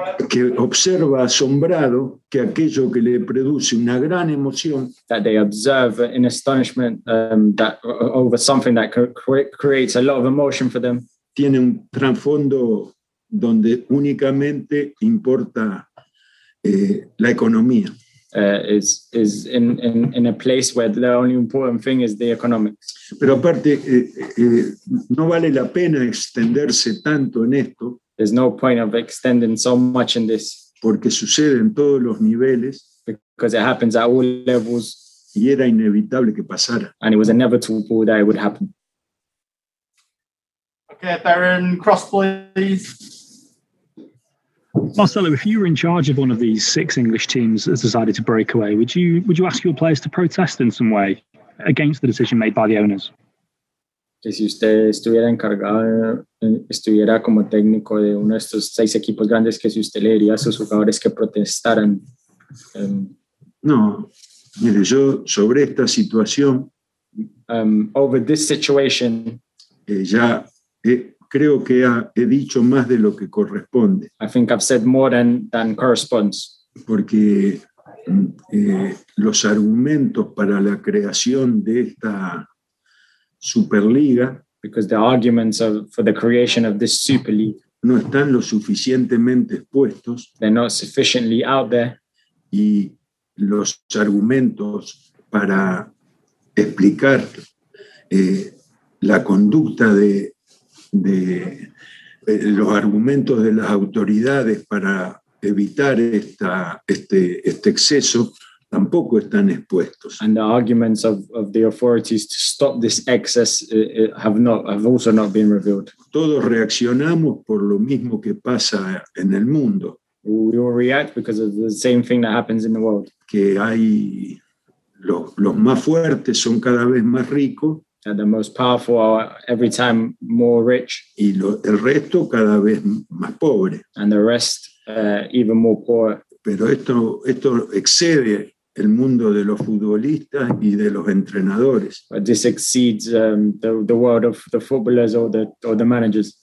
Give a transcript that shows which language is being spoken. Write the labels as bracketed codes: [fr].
[es] Que observa asombrado que aquello que le produce una gran emoción. [en] That they observe in astonishment that over something that creates a lot of emotion for them. [es] Tiene un trasfondo donde únicamente importa la economía. [en] Is in a place where the only important thing is the economics. [es] Pero aparte, no vale la pena extenderse tanto en esto. [en] There's no point of extending so much in this. [es] Porque sucede en todos los niveles. [en] Because it happens at all levels. [es] Y era inevitable que pasara. [en] And it was inevitable that it would happen. Okay, Darren, cross, please. Marcelo, if you were in charge of one of these 6 English teams that decided to break away, would you ask your players to protest in some way against the decision made by the owners? [es] Que si usted estuviera como técnico de uno de estos 6 equipos grandes, que si usted le diría a sus jugadores que protestaran. No, mire, yo sobre esta situación, [en] over this situation, [es] ya creo que he dicho más de lo que corresponde. [en] I think I've said more than corresponds. [es] Porque los argumentos para la creación de esta Superliga, [en] because the arguments for the creation of this Super League, [es] no están lo suficientemente expuestos. [en] They're not sufficiently out there. [es] Y los argumentos para explicar la conducta de los argumentos de las autoridades para evitar este exceso tampoco están expuestos. [en] And the arguments of the authorities to stop this excess have also not been revealed. [es] Todos reaccionamos por lo mismo que pasa en el mundo. [en] We all react because of the same thing that happens in the world. [es] Que hay los más fuertes son cada vez más ricos. [en] And the most powerful are every time more rich. [es] Y el resto cada vez más pobre. [en] And the rest even more poor. [es] Pero esto excede el mundo de los futbolistas y de los entrenadores. [en] But this exceeds the world of the footballers or the managers.